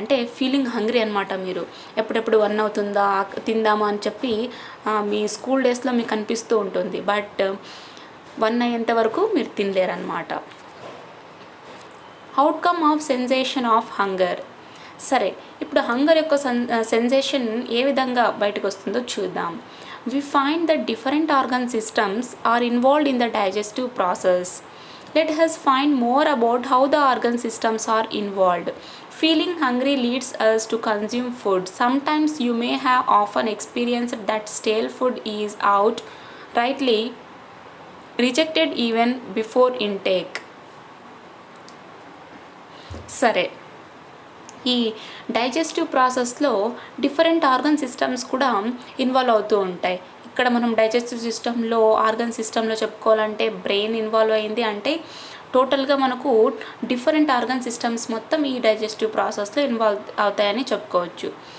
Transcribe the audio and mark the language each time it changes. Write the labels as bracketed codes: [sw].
[te] అంటే feeling hungry అనమాట. మీరు ఎప్పుడెప్పుడు 1 అవుతుందా తిందామా అని చెప్పి మీ స్కూల్ డేస్లో మీకు అనిపిస్తూ ఉంటుంది. బట్ 1 అయ్యేంత వరకు మీరు తినలేరన్నమాట. [en] Outcome of sensation of hunger. [te] సరే, ఇప్పుడు హంగర్ యొక్క సెన్సేషన్ ఏ విధంగా బయటకు వస్తుందో చూద్దాం. [en] We find that different organ systems are involved in the digestive process. Let us find more about how the organ systems are involved. Feeling hungry leads us to consume food. Sometimes you may have often experienced that stale food is outrightly rejected even before intake. [te] సరే, ఈ digestive ప్రాసెస్లో different organ systems కూడా involve అవుతూ ఉంటాయి. ఇక్కడ మనం digestive సిస్టంలో, organ సిస్టంలో చెప్పుకోవాలంటే బ్రెయిన్ ఇన్వాల్వ్ అయింది. అంటే టోటల్గా మనకు డిఫరెంట్ ఆర్గన్ సిస్టమ్స్ మొత్తం ఈ డైజెస్టివ్ ప్రాసెస్లో ఇన్వాల్వ్ అవుతాయని చెప్పుకోవచ్చు.